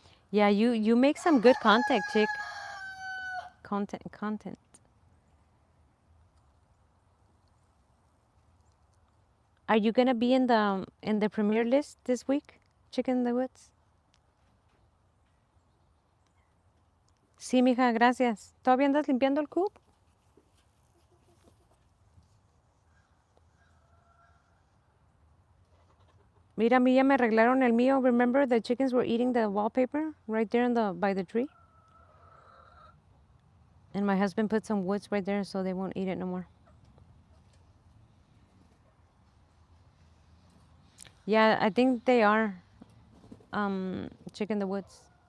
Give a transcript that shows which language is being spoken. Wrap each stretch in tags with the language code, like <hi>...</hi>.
<en>Yeah, you make some good content, chick. Content. Are you gonna be in the premiere list this week, chick in the woods?</en> <es>Sí, mija, gracias. ¿Todavía andas limpiando el coop? Mira, a mí ya me arreglaron el mío.</es> <en>Remember the chickens were eating the wallpaper right there by the tree? And my husband put some woods right there so they won't eat it no more. Yeah, I think they are chick in the woods.</en>